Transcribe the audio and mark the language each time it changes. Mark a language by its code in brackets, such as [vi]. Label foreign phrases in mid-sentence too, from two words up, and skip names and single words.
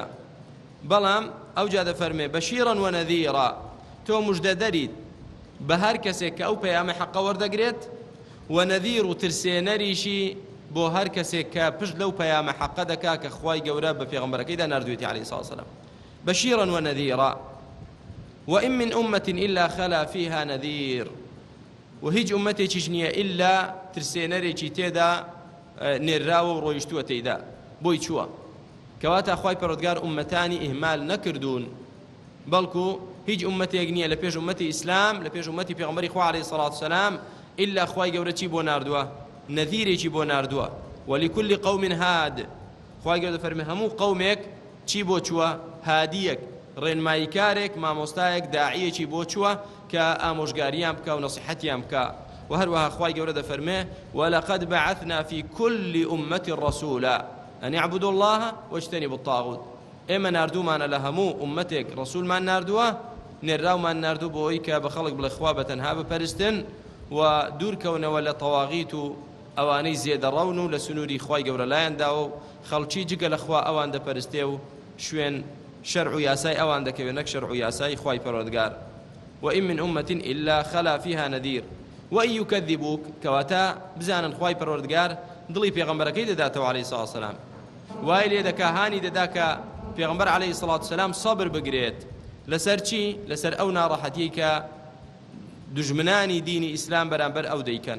[ckb] بەڵام ئەوجا دەفەرمێ [ar] بەشیرەن وەنەذیرا [ckb] تۆ موژدە دەریت بە هەر کەسێک کە ئەو پەیامە حەقە وەردەگرێت و نەذیر و ترسێنەریشی بۆ هەر کەسێک کە پشت لەو پەیامە حەقە دەکا کە خوای گەورە بە پێغەمبەرەکەیدا ناردوویەتی [ar] عەلەیهی سەڵات وسەلام. بەشیرا وەنەذیرا وإن من أمة إلا خلا فيها نذير. [ckb] وهیچ ئومەتێکیش نییە ئیلا ترسێنەرێکی تێدا نێراوە و ڕۆیشتووە تێیدا بۆی چووە. کەواتە خوای پەروەردگار ئومەتانی ئیهمال نەکردوون بەڵکو هیچ ئومەتێک نییە لە پێش ئومەتی ئیسلام لە پێش ئومەتی پێغەمبەری خوا [ar] عەلەیهی سەڵات وسەلام [ckb] ئیلا خوای گەورە چی بۆ ناردووە نەذیرێکی بۆ ناردووە. [ar] ولكل قوم هاد [ckb] خوای گەورە دەفەرمێ هەموو قەومێک چی بۆ چووە هادیەک ڕێنماییکارێک مامۆستایەک داعیەکی بۆ چووە کە ئامۆژگاریان بکە و نەسیحەتیان بکە. و هەروەها خوای گەورە دەفەرمێ [ar] ولقد بعثنا في كل أمة رسولا أن اعبدوا الله واجتنبوا الطاغوت. [ckb] ئێمە ناردوومانە لە هەموو ئومەتێک ڕەسوولمان ناردووە نێراومان ناردوو بۆ ئەوەی کە بە خەڵک بڵێ خوا بەتەنها بپەرستن و دوورکەونەوە لە تەواغیت و ئەوانەی زێدەڕەون و لە سنووری خوای گەورە لایەنداوە و خەڵکی جگە لە خوا ئەوان دەپەرستێ و شوێن شەرع و یاسای ئەوان دەکەوێت نەک شەرع و یاسای خوای پەروەردگار. [ar] وإن من أمة إلا خلا فيها نذير وإن يكذبوك [ckb] كواتا بزانن خوای پەروەردگار دڵی پێغەمبەرەکەی دەداتەوە [ar] عەلەیهی سەڵات وسەلام [ckb] وای لێ دەکا هانی دەدا کە پێغەمبەر [ar] عەلەیهی سەڵات وسەلام [ckb] سەبر بگرێت لەسەر چی لەسەر ئەو ناڕەحەتیی کە دژمنانی دینی ئیسلام بەرامبەر ئەو دەیکەن.